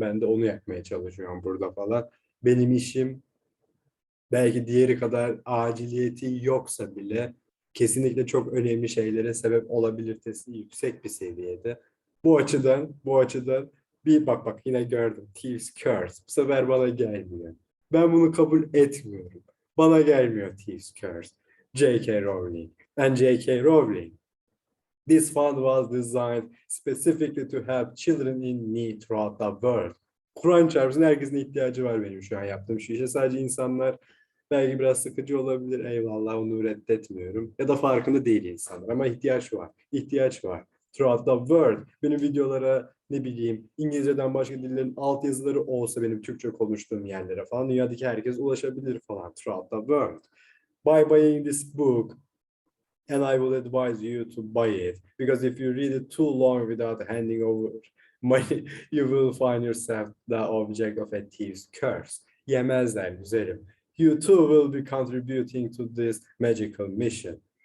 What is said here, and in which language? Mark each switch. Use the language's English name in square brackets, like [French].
[Turkish] Ben de onu yapmaya çalışıyorum burada falan. Benim işim belki diğeri kadar aciliyeti yoksa bile kesinlikle çok önemli şeylere sebep olabilitesi yüksek bir seviyede. Bu açıdan bir bak yine gördüm. Thieves Curse. Bu sefer bana gelmiyor. Ben bunu kabul etmiyorum. Bana gelmiyor Thieves Curse. [English] J.K. Rowling. And J.K. Rowling. This fund was designed specifically to help children in need throughout the world. [Turkish] Kur'an çarpsın, herkesin ihtiyacı var benim şu an yaptığım şu işe. Sadece insanlar belki biraz sıkıcı olabilir, eyvallah, onu reddetmiyorum. Ya da farkında değil insanlar, ama ihtiyaç var. İhtiyaç var. [English] Throughout the world. [Turkish] Benim videolara ne bileyim İngilizceden başka dillerin altyazıları olsa benim Türkçe konuştuğum yerlere falan dünyadaki herkes ulaşabilir falan. [English] Throughout the world. By buying this book, and I will advise you to buy it, because if you read it too long without handing over money, you will find yourself the object of a thief's curse. [Turkish] Yemezler güzelim. [English] You too will be contributing to this magical mission.